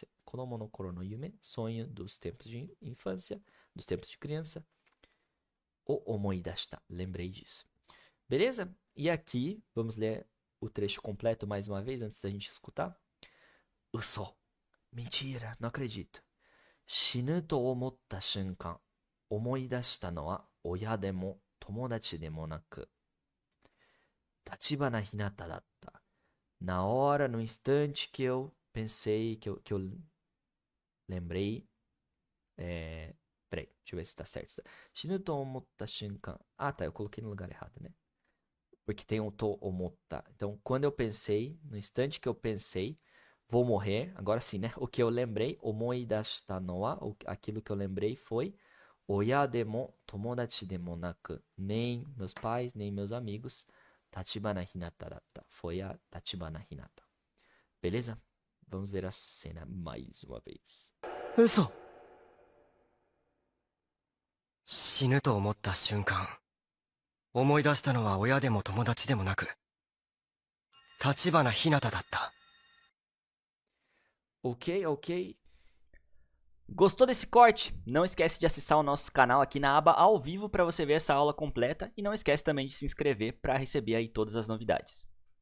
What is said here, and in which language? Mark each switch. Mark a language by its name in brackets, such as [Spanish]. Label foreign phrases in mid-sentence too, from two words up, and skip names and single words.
[Japanese] 子供の頃の夢, [Portuguese] sonho dos tempos de infância, dos tempos de criança. O omoidashita, lembrei disso. Beleza? E aqui, vamos ler o trecho completo mais uma vez, antes da gente escutar. Uso. Mentira, não acredito. [Japanese] 死ぬと思った瞬間、思い出したのは親でも友達でもなく. 橘ひなただった. [Portuguese] Na hora, no instante que eu pensei, que eu lembrei. Peraí, deixa eu ver se tá certo. [Japanese] 死ぬと思った瞬間. [Portuguese] Ah, tá, eu coloquei no lugar errado, né? Porque tem um [Japanese] と思った. [Portuguese] Então, quando eu pensei, no instante que eu pensei, vou morrer. Agora sim, né? O que eu lembrei, [Japanese] 思い出したのは, [Portuguese] aquilo que eu lembrei foi [Japanese] 親でも友達でもなく. [Portuguese] Nem meus pais, nem meus amigos. Tachibana hinata datta. Foi a Tachibana hinata. Beleza? Vamos ver a cena mais uma vez. Uso! [Japanese] 死ぬと思った瞬間、思い出したのは親でも友達でもなく、橘ひなただった。 [Portuguese] Ok, ok. Gostou desse corte? Não esquece de acessar o nosso canal aqui na aba ao vivo para você ver essa aula completa e não esquece também de se inscrever para receber aí todas as novidades.